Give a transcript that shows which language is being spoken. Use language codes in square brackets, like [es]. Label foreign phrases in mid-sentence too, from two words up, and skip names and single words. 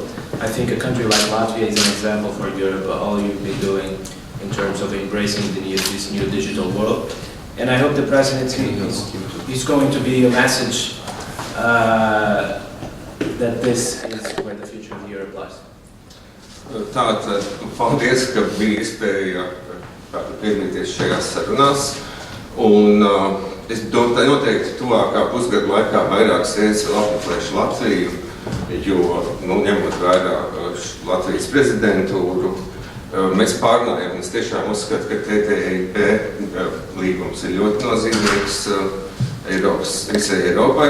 [en] I think a country like Latvia is an example for Europe, all you've been doing in terms of embracing this new digital world. And I hope the presidency is going to be a message that this is where the future of Europe lies. [lv] Tātad, paldies, ka bija iespēja piedalīties šajās sarunās. Un es domāju, noteikti tuvākā pusgada laikā vairākas reizes vēl apmeklēšu Latviju, jo, ņemot vērā Latvijas prezidentūru, mēs pārnājam, un es tiešām uzskatu, ka TTIP līgums ir ļoti nozīmīgs visai Eiropai.